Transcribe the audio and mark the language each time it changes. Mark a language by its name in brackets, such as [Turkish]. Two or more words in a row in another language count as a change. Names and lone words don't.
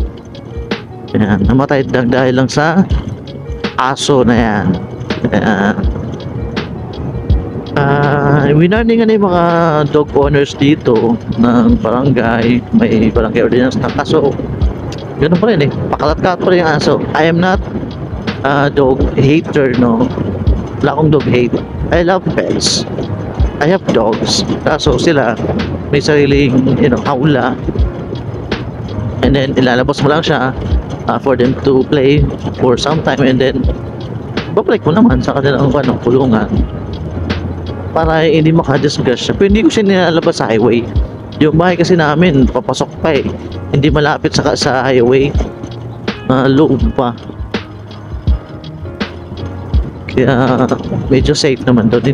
[Filipino] Ayan, namatay dahil lang sa aso na yan. Ayan. Winarningan na yung mga [English] dog owners [Filipino] dito ng barangay, may barangay ordinance na kaso ganun pa rin pakalat-kalat pa rin yung aso. [English] I am not dog hater, no, [Filipino] wala akong dog hate. [English] I love pets, I have dogs, [Filipino] kaso sila may sariling aula [English] and then [Filipino] ilalabas mo lang siya [English] for them to play for some time and then [Filipino] babalik mo naman sa kanilang kulungan para hindi makadiscuss siya. Pero hindi ko siya nilalabas sa highway Yung bahay kasi namin, papasok pa eh. Hindi malapit sa highway. Loob pa. Kaya medyo safe naman doon.